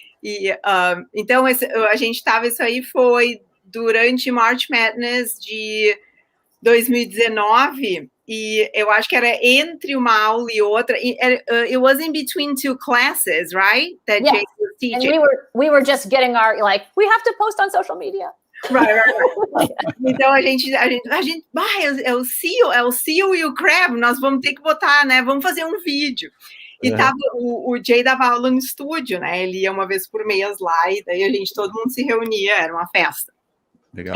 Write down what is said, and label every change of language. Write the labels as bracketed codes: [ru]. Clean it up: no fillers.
[pt] E, então, a gente tava, isso aí foi durante March Madness de 2019, e eu acho que era entre uma aula e outra. [en] It was in between two classes, right? That Jay was teaching. And we were just getting we have to post on social media. Right. [pt] Então a gente é o Seal e o Crab, nós vamos ter que botar, né? Vamos fazer um vídeo. E tava, o Jay dava aula no estúdio, né? Ele ia uma vez por mês lá, e daí todo mundo se reunia, era uma festa. Legal.